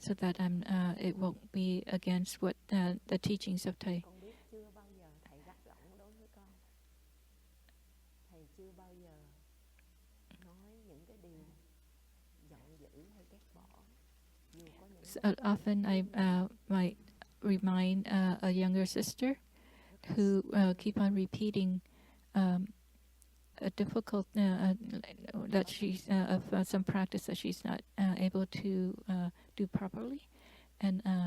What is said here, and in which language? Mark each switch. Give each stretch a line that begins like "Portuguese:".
English: so that it won't be against what the teachings of Thich.
Vietnamese: con biết chưa bao giờ thầy gắt gỏng đối với con, thầy chưa bao giờ nói những cái điều giận dữ hay ghét bỏ, dù có những
English: So, often I might remind a younger sister who keep on repeating a difficult that she's of some practice that she's not able to do properly, and